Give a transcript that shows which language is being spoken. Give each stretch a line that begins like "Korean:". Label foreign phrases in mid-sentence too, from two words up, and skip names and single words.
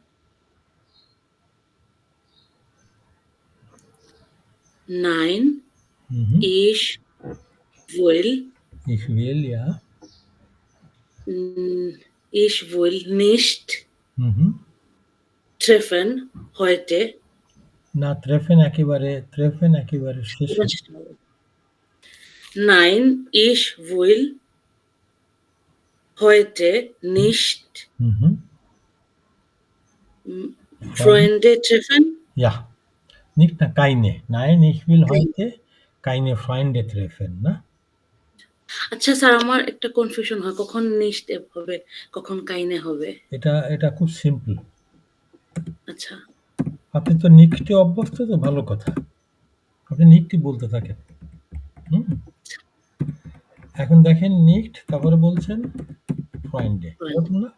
German: Nein, Mhm. ich will, Ich will, ja. Ich will nicht Mhm. treffen heute.
Bangla: না treffen একেবারে শেষে।
German: Nein, ich will heute nicht Mhm. Freunde treffen. Ja, nicht না keine. Nein, ich will heute keine Freunde treffen,
Bangla: না? আচ্ছা স্যার, আমার একটা কনফিউশন হয়, কখন নিশ্ট হবে, কখন কাইনে হবে। এটা খুব সিম্পল। আচ্ছা, আপনি তো নিকটে অভ্যস্ত তো ভালো কথা। আপনি নিকটই বলতে থাকেন। হুম? এখন দেখেন নিকট তারপরে বলছেন ফ্রেন্ডে, এরকম না?